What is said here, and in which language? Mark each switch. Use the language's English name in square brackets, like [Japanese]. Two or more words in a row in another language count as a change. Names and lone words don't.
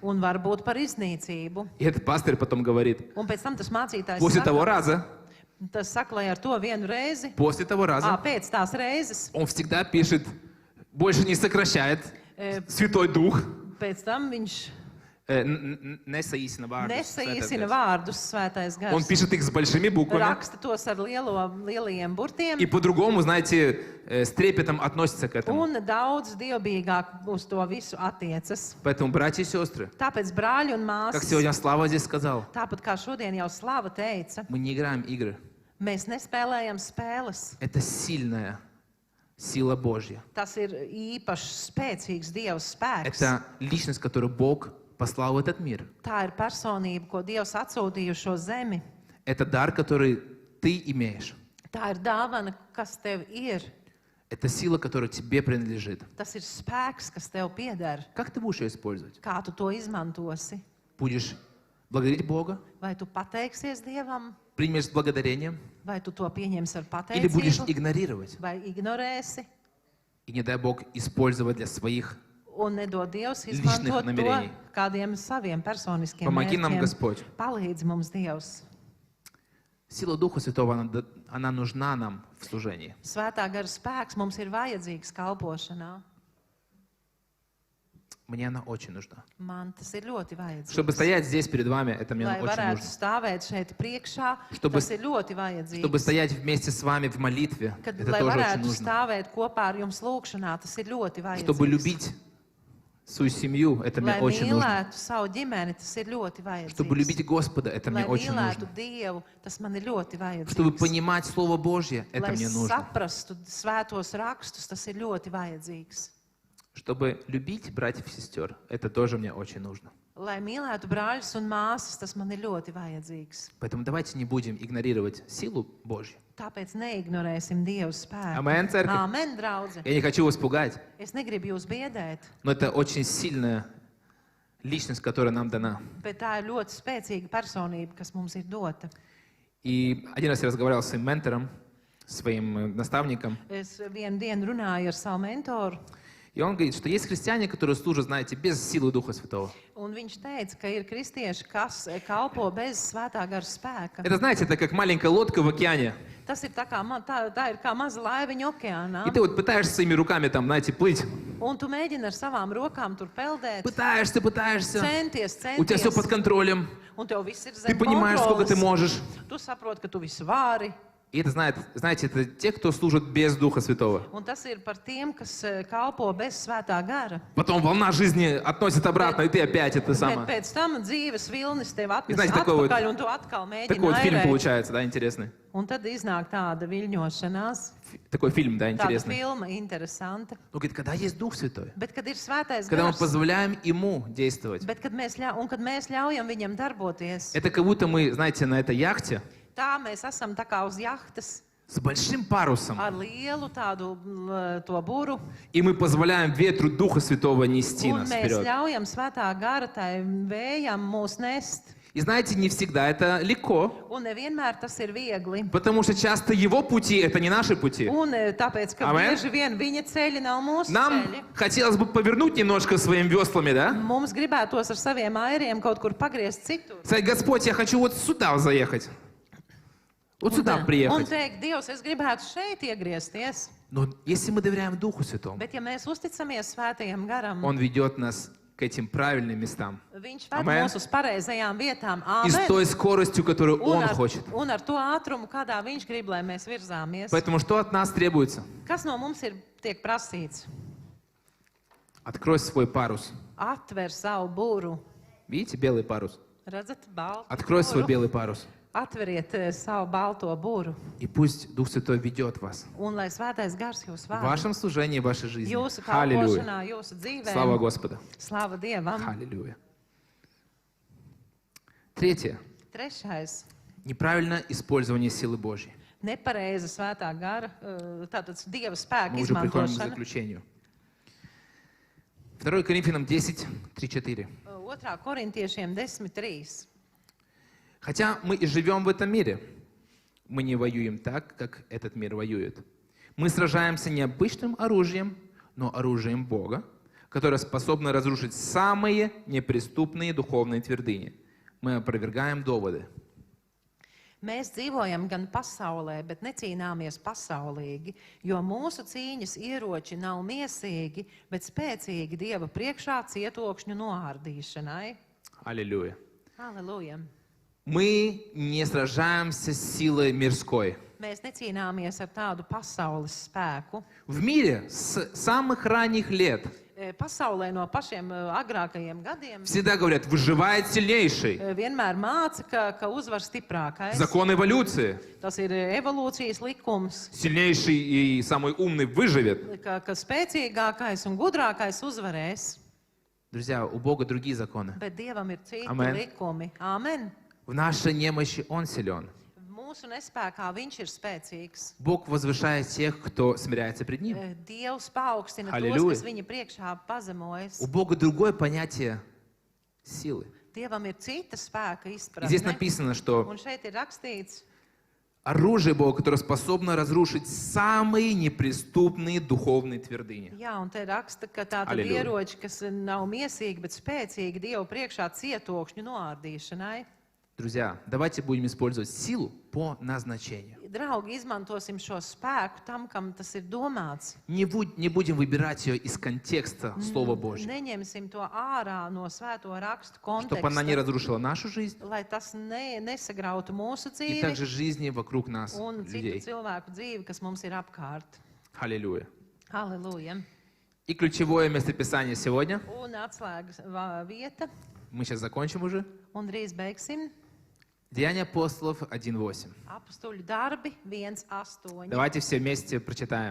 [Latvian] un var būt par iznīcību. [Russian] И этот пастырь потом говорит, [Latvian] Un pēc tam tas mācītājs [Russian] после того [Latvian] saka, [Russian] раза, [Latvian] lai ar to vienu reizi, [Russian] после того раза, [Latvian] pēc tās reizes, [Russian] он всегда пишет, больше не сокращает Святой Дух, [Latvian] pēc tam viņš Nesaīsina vārdus. Nesaīsina Svētais vārdus Svētais Gars. [Russian] Он [Latvian] Gars. [Russian] пишет их с большими буквами. [Latvian] Raksta tos ar lielajiem burtiem. [Russian] И по-другому, знаете, с трепетом относится к этому. [Latvian] Un daudz dievbijīgāk uz to visu attiecas. [Russian] Поэтому, братья и сестры, [Latvian] Tāpēc, brāļi un [Russian] как [Latvian] māsas, [Russian] сегодня Слава здесь сказал, [Latvian] tāpat kā šodien jau Slava teica, [Russian] мы не играем игры. [Latvian] mēs nespēlējam spēles. [Russian] Это сильная сила Божья. [Latvian] Tas ir īpašs, spēcīgs Dieva spēks. [Russian] Это личность, которую Бог послал в этот мир. [Latvian] Tā ir personība, ko Dievs atsūtīja uz šo zemi. [Russian] Это дар, который ты имеешь. [Latvian] Tā ir dāvana, kas tev ir. [Russian] Это сила, которая тебе принадлежит. [Latvian] Tas ir spēks, kas tev pieder. [Russian] Как ты будешь ее использовать? [Latvian] Kā tu to izmantosi? [Russian] Будешь благодарить Бога? [Latvian] Vai tu pateiksies Dievam, [Russian] Примешь с благодарением? [Latvian] vai tu to pieņemsi ar [Russian] Или будешь [Latvian] pateicību, [Russian] игнорировать? [Latvian] vai ignorēsi? [Russian] И не дай Бог использовать для своих. [Latvian] Un nedod Dievs [Russian] Личных [Latvian] izmantot to [Russian] намерений. [Latvian] kādiem saviem personiskiem [Russian] Помоги нам, [Latvian] mērķiem. [Russian] Господь. [Latvian] Palīdz mums Dievs. [Russian] Сила Духа Святого, она нужна нам в служении. [Latvian] Svētā gara spēks mums ir vajadzīgs kalpošanā. [Russian] Мне она очень нужна. [Latvian] Man tas ir ļoti [Russian] Чтобы [Latvian] vajadzīgs. [Russian] стоять здесь перед вами, это мне [Latvian] Lai [Russian] очень [Latvian] varētu [Russian] нужно. [Latvian] stāvēt šeit priekšā, [Russian] Чтобы- [Latvian] tas ir ļoti [Russian] Чтобы [Latvian] vajadzīgs. [Russian] стоять вместе с вами в молитве, [Latvian] Kad, [Russian] это [Latvian] lai [Russian] тоже очень [Latvian] varētu [Russian] нужно. [Latvian] stāvēt kopā ar jums lūkšanā, tas ir ļoti [Russian] Чтобы [Latvian] vajadzīgs. [Russian] любить свою семью, это мне [Latvian] Lai [Russian] очень нужно. [Latvian] mīlētu savu ģimeni, tas ir ļoti [Russian] Чтобы [Latvian] vajadzīgs. [Russian] любить Господа, это мне [Latvian] Lai [Russian] очень [Latvian] mīlētu [Russian] нужно. [Latvian] Dievu, tas man ir ļoti [Russian] Чтобы [Latvian] vajadzīgs. [Russian] понимать Слово Божье, это [Latvian] Lai [Russian] мне нужно. [Latvian] saprastu svētos rakstus, tas ir ļoti vajadzīgs. [Russian] Чтобы любить братьев и сестер, это тоже мне очень нужно. [Latvian] Lai mīlētu brāļus un māsas, tas man ir ļoti vajadzīgs. [Russian] Поэтому давайте не будем игнорировать силу Божью. [Latvian] Tāpēc neignorēsim Dievu spēku. [Russian] Аминь, церкви. [Latvian] Amen, draudze. [Russian] Я не хочу вас пугать, [Latvian] Es negribu jūs biedēt, [Russian] но это очень сильная личность, которая нам дана. [Latvian] bet tā ir ļoti spēcīga personība, kas mums ir dota. [Russian] И один раз я разговаривал с своим ментором, своим наставником, [Latvian] Es vienu dienu runāju ar savu mentoru, [Russian] и он говорит, что есть христиане, которые служат, знаете, без силы Духа Святого. [Latvian] un viņš teica, ka ir kristieši, kas kalpo bez svētā gara spēka. [Russian] Это, знаете, это как маленькая лодка в океане. [Latvian] Tas ir tā, kā, tā ir kā maza laiviņa okeānā. [Russian] И ты вот пытаешься своими руками там, знаете, плыть. [Latvian] Un tu mēģini ar savām rokām tur peldēt, [Russian] Пытаешься. [Latvian] centies, [Russian] У тебя все под контролем. [Latvian] un tev viss ir [Russian] Ты [Latvian] zem [Russian] понимаешь, сколько ты [Latvian] kontroles. [Russian] можешь. [Latvian] Tu saproti, ka tu visu vari. [Russian] И это, знаете, это те, кто служит без Духа Святого. [Latvian] Un tas ir par tiem, kas kalpo bez svētā gara. [Russian] Потом волна жизни относит обратно, и ты опять это [Latvian] Bet [Russian] самое. [Latvian] pēc tam dzīves vilnis tev atnes [Russian] Знаете, такой [Latvian] atpakaļ, un tu atkal mēģini [Russian] Такой вот фильм [Latvian] airēt. [Russian] получается, да, интересный. [Latvian] Un tad iznāk tāda viļņošanās, [Russian] Такой фильм, да, [Latvian] tāda [Russian] интересный. [Latvian] filma interesanta. [Russian] Ну, говорит, когда есть Дух Святой, [Latvian] Bet, kad ir svētais [Russian] когда мы [Latvian] gars, [Russian] позволяем Ему действовать, [Latvian] bet, kad mēs ļaujam viņam darboties, [Russian] это как будто мы, знаете, на этой яхте [Latvian] tā mēs esam tā kā uz jahtas [Russian] с большим парусом, [Latvian] ar lielu tādu to buru, [Russian] и мы позволяем ветру Духа Святого нести [Latvian] un [Russian] нас [Latvian] mēs [Russian] вперед. [Latvian] ļaujam svētā gara tai vējam mūs nest. [Russian] И знаете, не всегда это легко, [Latvian] Un nevienmēr tas ir viegli. [Russian] потому что часто Его пути — это не наши пути. [Latvian] Un tāpēc, ka Amen. bieži vien viņa ceļi nav mūsu [Russian] Нам [Latvian] ceļi. [Russian] хотелось бы повернуть немножко своими веслами, да? [Latvian] Mums gribētos ar saviem airiem kaut kur pagriezt citur. [Russian] Сказать, Господь, я хочу вот сюда заехать. Вот сюда [Latvian] Un [Russian] приехать. [Latvian] teikt, Dievs, es gribētu šeit iegriezties. [Russian] Но если мы доверяем Духу Святому, [Latvian] Bet, ja mēs uzticamies svētajam garam, [Russian] Он ведет нас к этим правильным местам. [Latvian] viņš ved Amen. mūs uz pareizajām vietām. [Russian] И с Amen. той скоростью, которую Он хочет. [Latvian] Un ar to ātrumu, kādā viņš grib, lai mēs virzāmies. [Russian] Поэтому что от нас требуется? [Latvian] Kas no mums tiek prasīts? [Russian] Открой свой парус. [Latvian] Atver savu būru. [Russian] Видите, белый парус? [Latvian] Redzat, baltu [Russian] Открой свой [Latvian] būru? [Russian] белый парус. [Latvian] Atveriet savu balto būru. [Russian] И пусть Дух Святой ведет вас [Latvian] Un lai svētais gars jūs [Russian] в [Latvian] vada. [Russian] вашем служении, в вашей жизни. [Latvian] Jūsu [Russian] Аллилуйя. [Latvian] kalpošanā, jūsu dzīvē. [Russian] Слава Господа. [Latvian] Slava Dievam. [Russian] Аллилуйя. Третье. [Latvian] Trešais. [Russian] Неправильное использование силы Божьей. [Latvian] Nepareiza svētā gara, tātad Dieva spēka [Russian] Мы уже приходим к [Latvian] izmantošana. [Russian] заключению. 2 Коринфянам 10, 3-4. [Latvian] 2. Korintiešiem 10.3. [Russian] Хотя мы и живем в этом мире, мы не воюем так, как этот мир воюет. Мы сражаемся не обычным оружием, но оружием Бога, которое способно разрушить самые неприступные духовные твердыни. Мы опровергаем доводы. [Latvian] Mēs dzīvojam gan pasaulē, bet necīnāmies pasaulīgi, jo mūsu cīņas ieroči nav miesīgi, bet spēcīgi Dieva priekšā cietokšņu noārdīšanai. [Russian] Аллилуйя. [Latvian] Halleluja! [Russian] Мы не сражаемся с силой мирской. [Latvian] Mēs necīnāmies ar tādu pasaules spēku. [Russian] В мире с самых ранних лет [Latvian] Pasaulē no pašiem agrākajiem gadiem [Russian] всегда говорят, выживает сильнейший. [Latvian] vienmēr māca, ka uzvar stiprākais. [Russian] Закон эволюции. [Latvian] Tas ir evolūcijas likums, [Russian] Сильнейший и самый умный выживет. [Latvian] ka spēcīgākais un gudrākais uzvarēs. [Russian] Друзья, у Бога другие законы. [Latvian] Bet Dievam ir citi Amen. likumi. Āmen! [Russian] В нашей немощи Он силен. [Latvian] Mūsu nespēkā viņš ir spēcīgs. [Russian] Бог возвышает тех, кто смиряется пред Ним. [Latvian] Dievs paaugstina tos, Halleluja. kas viņa priekšā pazemojas. [Russian] У Бога другое понятие силы. [Latvian] Dievam ir cita spēka [Russian] И здесь [Latvian] izpratne. [Russian] написано, что [Latvian] Un šeit ir rakstīts, [Russian] оружие Бога, которое способно разрушить самые неприступные духовные твердыни. [Latvian] jā, un te raksta, ka tā tad Halleluja. ieroči, kas nav miesīgi, bet spēcīgi Dievu priekšā cietokšņu noārdīšanai. [Russian] Друзья, давайте будем использовать силу по назначению. [Latvian] Draugi, izmantosim šo spēku tam, kam tas ir domāts. [Russian] Не будем выбирать ее из контекста Слова Божьего, [Latvian] Neņemsim to ārā no svēto rakstu [Russian] чтобы она не [Latvian] konteksta, [Russian] разрушила нашу жизнь [Latvian] lai tas nesagrautu mūsu [Russian] и [Latvian] dzīvi [Russian] также жизни вокруг нас, [Latvian] un citu [Russian] людей. [Latvian] cilvēku dzīvi, kas mums ir apkārt. [Russian] Аллилуйя. [Latvian] Halleluja! [Russian] И ключевое местописание сегодня, [Latvian] Un atslēgas vieta, [Russian] мы сейчас закончим уже, [Latvian] un drīz beigsim. [Russian] Деяния апостолов 1.8. [Latvian] Apstuļu darbi 1:8. [Russian] Давайте все вместе прочитаем.